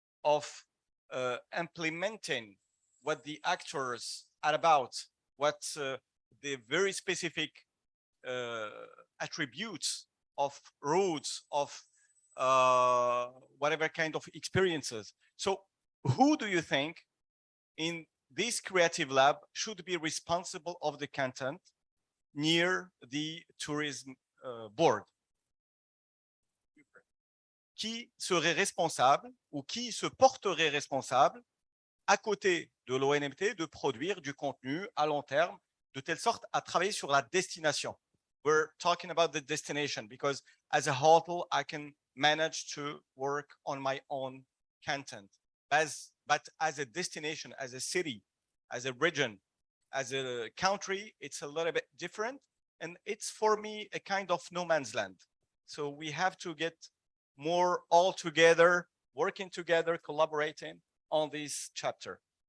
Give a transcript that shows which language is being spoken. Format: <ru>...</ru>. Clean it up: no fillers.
<en>of implementing what the actors are about, what the very specific attributes of roads, of whatever kind of experiences. So who do you think in this creative lab should be responsible of the content near the tourism board?</en> <fr>Qui serait responsable ou qui se porterait responsable à côté de l'ONMT de produire du contenu à long terme de telle sorte à travailler sur la destination?</fr> <en>We're talking about the destination because as a hotel, I can manage to work on my own content. But as a destination, as a city, as a region, as a country, it's a little bit different. And it's for me a kind of no man's land. So we have to get more all together, working together, collaborating on this chapter.</en>